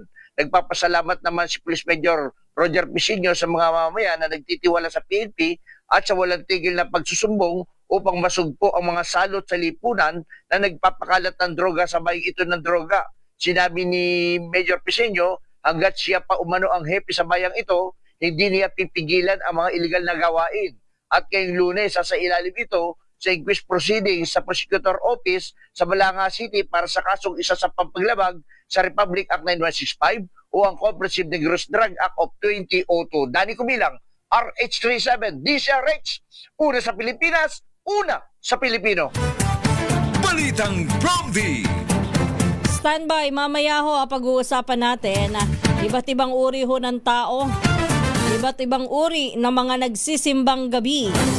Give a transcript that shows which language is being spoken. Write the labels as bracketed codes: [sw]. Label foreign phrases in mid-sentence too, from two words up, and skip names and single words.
[tl] Nagpapasalamat naman si Police Major Roger Pisinio sa mga mamamayan na nagtitiwala sa PNP at sa walang tigil na pagsusumbong upang masugpo ang mga salot sa lipunan na nagpapakalat ng droga sa bayang ito ng droga. Sinabi ni Major Pisinio, hanggat siya pa umano ang hepe sa bayang ito, hindi niya pipigilan ang mga illegal na gawain. At ngayong Lunes, sa ilalim ito sa [en] inquest proceedings [tl] sa Prosecutor Office sa Balanga City para sa kasong isa sa pampaglabag sa Republic Act 9165 o ang Comprehensive Negros Drug Act of 2002. Danny Kumilang, RH37, DCRH, una sa Pilipinas, una sa Pilipino. Balitang Prompty. Standby, mamaya ho pag-uusapan natin iba't ibang uri ho ng tao, iba't ibang uri ng mga nagsisimbang gabi.